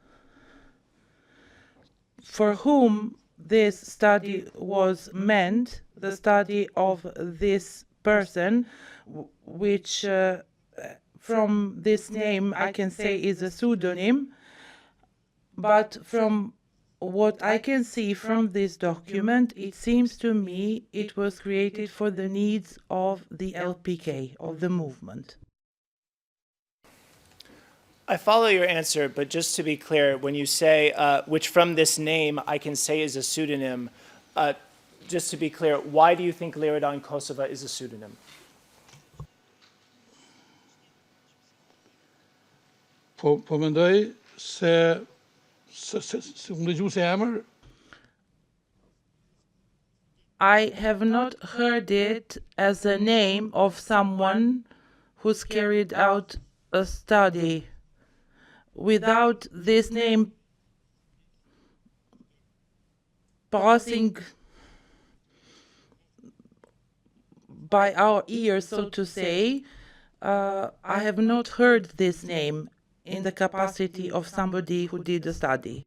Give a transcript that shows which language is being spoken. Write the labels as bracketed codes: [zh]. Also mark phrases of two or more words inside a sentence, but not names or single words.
[en] For whom this study was meant, the study of this person, which from this name I can say is a pseudonym, but from what I can see from this document, it seems to me it was created for the needs of the LPK, of the movement. I follow your answer, but just to be clear, when you say, which from this name I can say is a pseudonym, just to be clear, why do you think Liridon Kosova is a pseudonym? [sq] Po mendoj se unë dëgju se emër. [en] I have not heard it as a name of someone who's carried out a study. Without this name passing by our ears, so to say, I have not heard this name in the capacity of somebody who did a study.